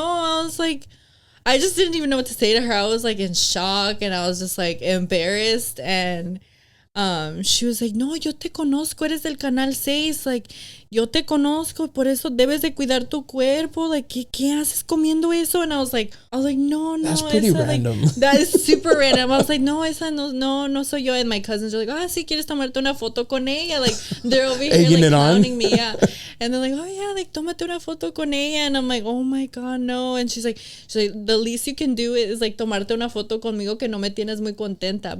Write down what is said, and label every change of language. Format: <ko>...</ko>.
<en>I was like, I just didn't even know what to say to her. I was like in shock, and I was just like embarrassed. And she was like, no,</en> <es>yo te conozco, eres del Canal 6.</es> <en>Like,</en> <es>yo te conozco, por eso debes de cuidar tu cuerpo.</es> <en>Like,</en> <es>¿qué haces comiendo eso?</es> <en>And I was like, no. That's pretty random. Like, that is super random. I was like, no,</en> <es>esa no soy yo.</es> <en>And my cousins are like,</en> <es>si quieres tomarte una foto con ella.</es> <en>Like, they're over here Egging like it on. clowning me. Yeah. And they're like, oh yeah, like,</en> <es>tómate una foto con ella.</es> <en>And I'm like, oh my God, no. And she's like, the least you can do is like</en> <es>tomarte una foto conmigo que no me tienes muy contenta.</es>